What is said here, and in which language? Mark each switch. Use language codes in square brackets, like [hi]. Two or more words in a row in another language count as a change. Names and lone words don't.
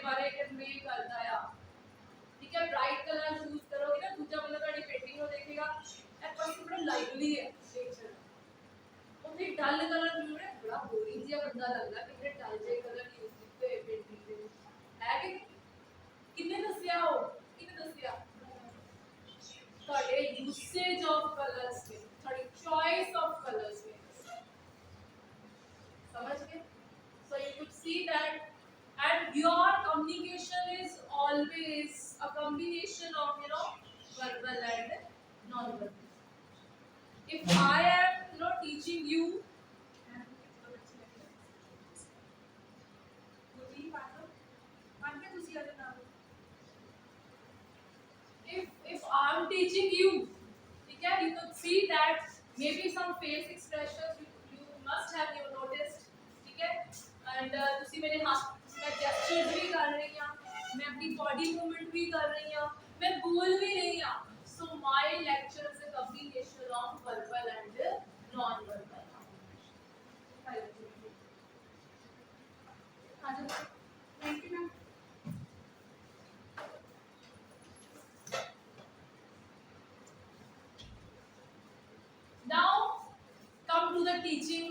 [pa] ਬਾਰੇ ਕਨਵੇ ਕਰਦਾ ਆ ਠੀਕ ਹੈ [en] bright color use [pa] ਕਰੋਗੇ ਨਾ ਦੂਜਾ ਬੰਦਾ ਤੁਹਾਡੀ ਪੇਂਟਿੰਗ ਨੂੰ ਦੇਖੇਗਾ ਇਹ ਪਰਸਨ ਬੜਾ ਲਾਈਵਲੀ ਹੈ ਨੇਚਰ ਉਹਦੇ [en] dull color [pa] ਨੂੰ ਬੜਾ ਬੋਰਿੰਗ ਜਿਹਾ ਬੰਦਾ ਲੱਗਦਾ ਕਿ ਜਿਹੜੇ ਡਲ ਜੇ [en] color use [pa] ਕੀਤੇ ਹੋਏ ਪੇਂਟਿੰਗ ਦੇ ਵਿੱਚ ਹੈ ਕਿ ਕਿੰਨੇ ਦੱਸਿਆ ਹੋ ਕਿੰਨੇ ਦੱਸਿਆ ਤੁਹਾਡੇ [en] usage of colors [pa] में ਤੁਹਾਡੀ [en] choice of colors [pa] में [hi] समझ गए [en] so you could see that and your communication is always a combination of verbal and non-verbal if I am teaching you if I am teaching you okay you could see that maybe some face expressions you must have noticed okay and [pa] ਤੁਸੀਂ ਮੇਰੇ ਹੱਥ ਮੈਂ gestures ਵੀ ਕਰ ਰਹੀ ਹਾਂ ਮੈਂ ਆਪਣੀ [en] body movement [pa] ਵੀ ਕਰ ਰਹੀ ਹਾਂ ਮੈਂ ਬੋਲ ਵੀ ਰਹੀ ਹਾਂ [en] so my lecture is a combination of verbal and non-verbal Thank you, ma'am. Now come to the teaching.